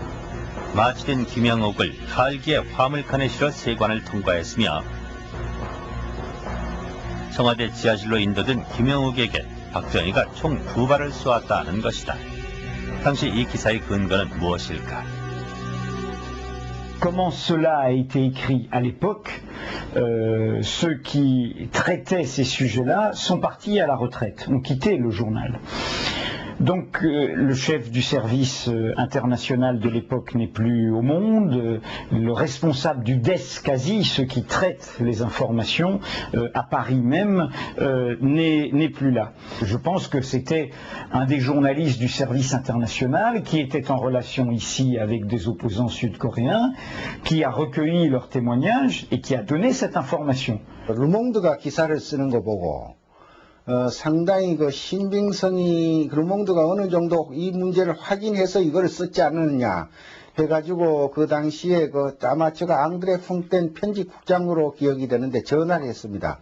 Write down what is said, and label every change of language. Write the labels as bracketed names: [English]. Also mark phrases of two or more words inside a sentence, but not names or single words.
[Korean] 마취된 김영옥을 칼기에 화물칸에 실어 세관을 통과했으며 청와대 지하실로 인도된 김영옥에게 박정희가 총 2발을 쏘았다는 것이다. 당시 이 기사의 근거는 무엇일까? [French] Comment cela a été écrit à l'époque, ceux qui traitaient ces sujets-là sont partis à la retraite, ont quitté le journal. Donc le chef du service international de l'époque n'est plus au monde, le responsable du DES quasi, ceux qui traitent les informations à Paris même, n'est plus là. Je pense que c'était un des journalistes du service international qui était en relation ici avec des opposants sud-coréens, qui a recueilli leurs témoignages et qui a donné cette information. [Korean] 르몽드가 기사를 쓰는 거 보고 상당히 그 신빙성이 르몽드가 어느 정도 이 문제를 확인해서 이걸 썼지 않느냐 해가지고 그 당시에 아마 제가 앙드레 퐁텐 편집국장으로 기억이 되는데 전화를 했습니다.